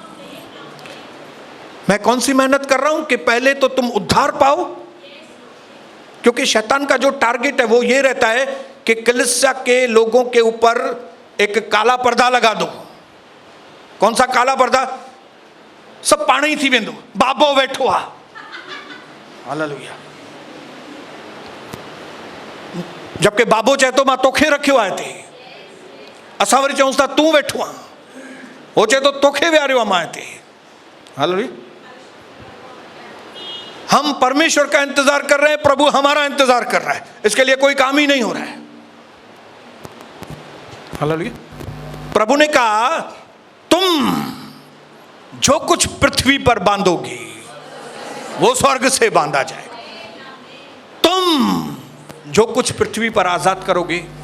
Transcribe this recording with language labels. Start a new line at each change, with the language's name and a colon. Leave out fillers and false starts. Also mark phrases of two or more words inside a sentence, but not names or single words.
Hindi: मैं कौन सी मेहनत कर रहा हूं? कि पहले तो तुम उद्धार पाओ, क्योंकि शैतान का जो टारगेट है वो ये रहता है कि कलीसिया के लोगों के ऊपर एक काला पर्दा लगा दो। कौन सा काला पर्दा?
Sindhi: सब पानी थी वेंदो, बाबो बैठो आ, हालेलुया। जबकि बाबो चाहे तो मां तोखे रखियो आहे ते, असां वरी चऊं था तू वेठो आ, हो चाहे तो तोखे विहारियो आहे मां ते, हालेलुया।
Hindi: हम परमेश्वर का इंतजार कर रहे हैं, प्रभु हमारा इंतजार कर रहा है, इसके लिए कोई काम ही नहीं हो रहा है, हालेलुया। प्रभु ने कहा तुम जो कुछ पृथ्वी पर बांधोगी वो स्वर्ग से बांधा जाएगा, तुम जो कुछ पृथ्वी पर आजाद करोगे।